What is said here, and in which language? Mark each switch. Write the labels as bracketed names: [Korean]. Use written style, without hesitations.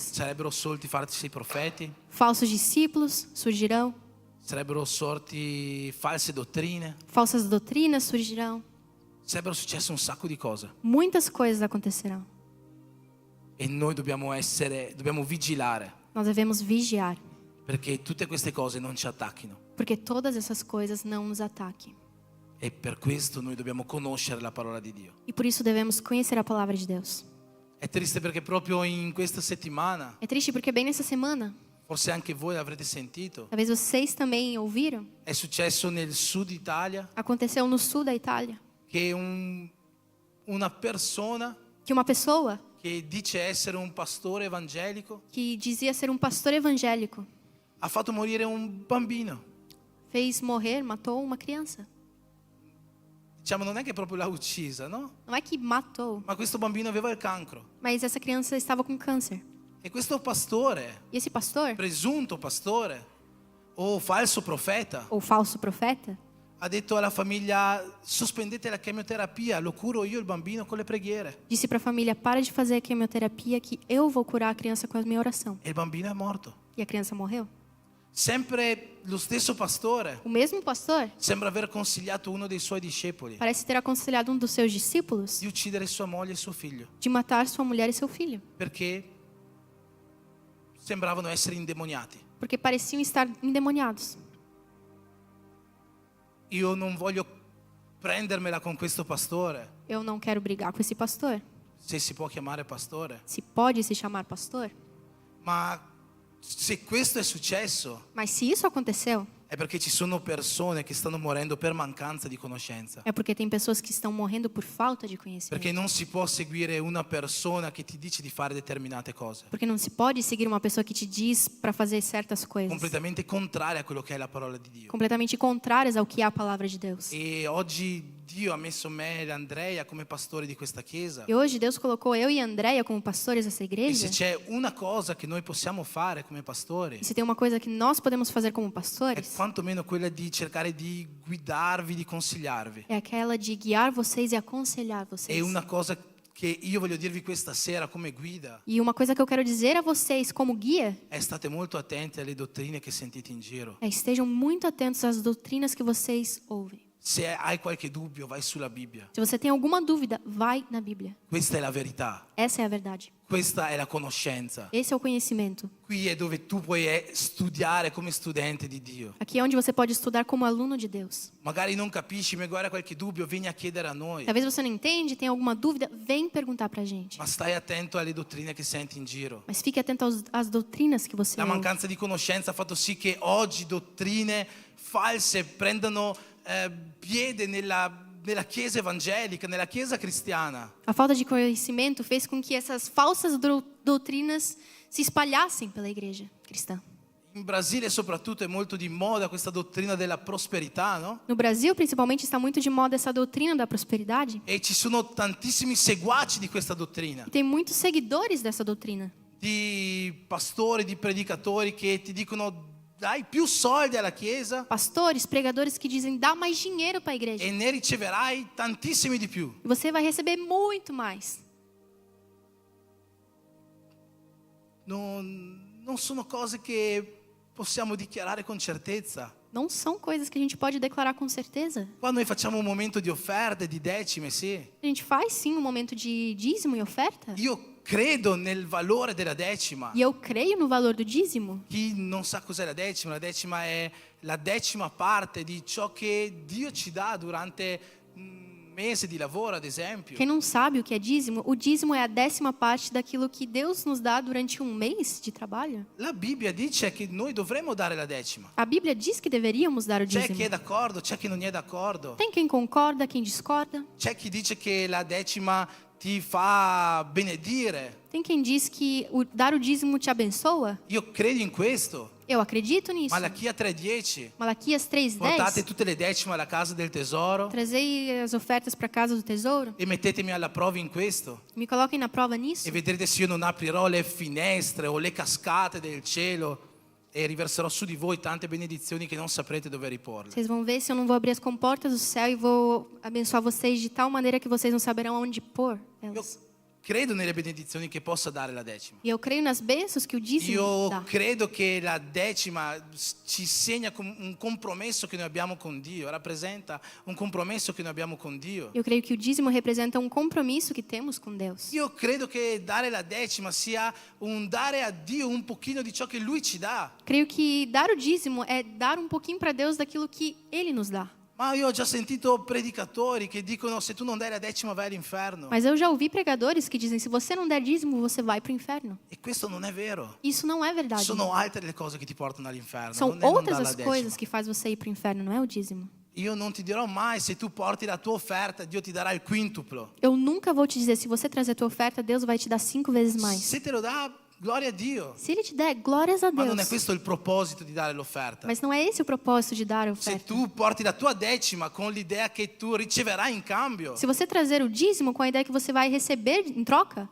[Italian] Sarebbero sorti falsi profeti, [Portuguese] Falsos discípulos surgirão, [Italian] sarebbero sorti false dottrine, [Portuguese] falsas doutrinas surgirão, [Italian] sarebbero successe un sacco di cose. [Portuguese] muitas coisas acontecerão. [Italian] E noi dobbiamo vigilare [Portuguese] Nós devemos vigiar, [Italian] perché tutte queste cose non ci attacchino. [Portuguese] porque todas essas coisas não nos ataquem. [Italian] E per questo noi dobbiamo conoscere la parola di Dio. [Portuguese] E por isso devemos conhecer a palavra de Deus. [Italian] È triste perché proprio in questa settimana, [Portuguese] É triste porque bem nessa semana, [Italian] forse anche voi avrete sentito, [Portuguese] talvez vocês também ouviram, [Italian] è successo nel sud Italia [Portuguese] aconteceu no sul da Itália, [Italian] che una persona [Portuguese] que uma pessoa [Italian] che dice essere un pastore evangelico [Portuguese] que dizia ser um pastor evangélico [Italian] ha fatto morire un bambino. [Portuguese] fez morrer, matou uma criança. [Italian] Diciamo, non è che proprio l'ha uccisa, no? [Portuguese] Não é que matou, [Italian] Ma questo bambino aveva il cancro. [Portuguese] mas essa criança estava com câncer. [Italian] E questo pastore, [Portuguese] E esse pastor, [Italian] presunto pastore o falso profeta, [Portuguese] ou falso profeta, [Italian] ha detto alla famiglia: sospendete la chemioterapia, lo curo io il bambino con le preghiere. [Portuguese] disse para a família: para de fazer a quimioterapia que eu vou curar a criança com a minha oração. [Italian] E il bambino è morto. [Portuguese] E a criança morreu. [Italian] Sempre lo stesso pastore [Portuguese] O mesmo pastor [Italian] sembra aver consigliato uno dei suoi discepoli [Portuguese] parece ter aconselhado um dos seus discípulos [Italian] di uccidere sua moglie e suo figlio, [Portuguese] de matar sua mulher e seu filho, [Italian] perché sembravano essere indemoniati. [Portuguese] porque pareciam estar endemoniados. [Italian] Io non voglio prendermela con questo pastore, [Portuguese] Eu não quero brigar com esse pastor, [Italian] se si può chiamare pastore, [Portuguese] se pode se chamar pastor, [Italian] ma se questo è successo [Portuguese] mas se isso aconteceu, [Italian] è perché ci sono persone che stanno morendo per mancanza di conoscenza. [Portuguese] é porque tem pessoas que estão morrendo por falta de conhecimento. [Italian] Perché non si può seguire una persona che ti dice di fare determinate cose, [Portuguese] Porque não se pode seguir uma pessoa que te diz para fazer certas coisas, [Italian] completamente contrarie a quello che è la parola di Dio. [Portuguese] completamente contrárias ao que é a palavra de Deus. [Italian] E oggi Dio ha messo me e Andrea come pastori di questa chiesa. [Portuguese] E hoje Deus colocou eu e a Andréia como pastores dessa [Italian] E [Portuguese] igreja. [Italian] se c'è una cosa che noi possiamo fare come pastori, [Portuguese] E se tem uma coisa que nós podemos fazer como [Italian] è [Portuguese] pastores, [Italian] quantomeno quella di cercare di guidarvi, di consigliarvi. [Portuguese] é aquela de guiar vocês e aconselhar vocês. [Italian] E una cosa che io voglio dirvi questa sera come guida [Portuguese] E uma coisa que eu quero dizer a vocês como guia [Italian] è: state molto attenti alle dottrine che sentite in giro. [Portuguese] é estejam muito atentos às doutrinas que vocês ouvem. [Italian] Se hai qualche dubbio, vai sulla Bibbia. [Portuguese] Se você tem alguma dúvida, vai na Bíblia. [Italian] Questa è la verità, [Portuguese] Essa é a verdade. [Italian] questa è la conoscenza. [Portuguese] Esse é o conhecimento. [Italian] Qui è dove tu puoi studiare come studente di Dio. [Portuguese] Aqui é onde você pode estudar como aluno de Deus. [Italian] Magari non capisci, magari hai qualche dubbio, vieni a chiedere a noi. [Portuguese] Talvez você não entende, tem alguma dúvida, vem perguntar pra gente. [Italian] Ma stai attento alle dottrine che senti in giro. [Portuguese] Mas fique atento às doutrinas que você [Italian] La [Portuguese] ouve. [Italian] mancanza di conoscenza ha fatto sì che oggi dottrine false prendano piede nella chiesa evangelica, nella chiesa cristiana. [Portuguese] A falta de conhecimento fez com que essas falsas doutrinas se espalhassem pela igreja cristã. [Italian] In Brasile soprattutto è molto di moda questa dottrina della prosperità, no? [Portuguese] No Brasil, principalmente, está muito de moda essa doutrina da prosperidade. [Italian] E ci sono tantissimi seguaci di questa dottrina. [Portuguese] E tem muitos seguidores dessa doutrina. [Italian] Di pastori, di predicatori che ti dicono dai più soldi alla chiesa [Portuguese] Pastores, pregadores que dizem, dá mais dinheiro para a igreja. [Italian] e ne riceverai tantissimi di più. [Portuguese] E você vai receber muito mais. [Italian] Non sono cose che possiamo dichiarare con certezza. [Portuguese] Não são coisas que a gente pode declarar com certeza. [Italian] Qua noi facciamo un momento di offerte, di decime, sì. [Portuguese] A gente faz sim um momento de dízimo e oferta. [Italian] Io credo nel valore della decima. [Portuguese] E eu creio no valor do dízimo. [Italian] Chi non sa cos'è la decima è la decima parte di ciò che Dio ci dà durante un mese di lavoro, ad esempio. [Portuguese] Quem não sabe o que é dízimo, o dízimo é a 10ª parte daquilo que Deus nos dá durante um mês de trabalho. [Italian] La Bibbia dice che noi dovremmo dare la decima. [Portuguese] A Bíblia diz que deveríamos dar o [Italian] C'è chi [Portuguese] dízimo. [Italian] è d'accordo, c'è chi non è d'accordo. [Portuguese] Tem quem concorda, quem discorda. [Italian] C'è chi dice che la decima ti fa benedire. [Portuguese] Tem quem diz que dar o dízimo te abençoa. [Italian] Io credo in questo. [Portuguese] Eu acredito nisso. [Italian] Malachia 3:10. [Portuguese] Malaquias 3:10. [Italian] Portate tutte le decime alla casa del tesoro [Portuguese] Trazei as ofertas para a casa do tesouro. [Italian] e mettetemi alla prova in questo. [Portuguese] Me coloquem na prova nisso. [Italian] E vedrete se io non aprirò le finestre o le cascate del cielo e riverserò su di voi tante benedizioni che non saprete dove riporle. [Portuguese] Vocês vão ver se eu não vou abrir as comportas do céu e vou abençoar vocês de tal maneira que vocês não saberão onde pôr [Italian] Io [Portuguese] elas. [Italian] credo nelle benedizioni che possa dare la decima. [Portuguese] E eu creio nas bênçãos que o dízimo [Italian] Io [Portuguese] dá. [Italian] credo che la decima ci segna un compromesso che noi abbiamo con Dio, rappresenta un compromesso che noi abbiamo con Dio. [Portuguese] Eu creio que o dízimo representa um compromisso que temos com Deus. [Italian] Io credo che dare la decima sia un dare a Dio un pochino di ciò che Lui ci dà. [Portuguese] Creio que dar o dízimo é dar um pouquinho para Deus daquilo que Ele nos dá. [Italian] Ma io ho già sentito predicatori che dicono se tu non dai la decima vai all'inferno. [Portuguese] Mas eu já ouvi pregadores que dizem, se você não der dízimo, você vai para o inferno. [Italian] E questo non è vero. [Portuguese] Isso não é verdade. [Italian] Sono altre le cose che ti portano all'inferno. [Portuguese] São [Italian] non è non [Portuguese] outras [Italian] dare la [Portuguese] as [Italian] decima. [Portuguese] coisas que faz você ir para o inferno, não é o dízimo. [Italian] Io non ti dirò mai se tu porti la tua offerta, Dio ti darà il quintuplo. [Portuguese] Eu nunca vou te dizer, se você trazer a tua oferta, Deus vai te dar 5 vezes mais. [Italian] Se te lo dà, gloria a Dio. [Portuguese] Se Ele te der, glórias a [Italian] Ma non è [Portuguese] Deus. [Italian] questo il proposito di dare l'offerta. [Portuguese] Mas não é esse o propósito de dar a [Italian] Se [Portuguese] oferta. [Italian] tu porti la tua decima con l'idea che tu riceverai in cambio, [Portuguese] Se você trazer o dízimo com a ideia que você vai receber em troca,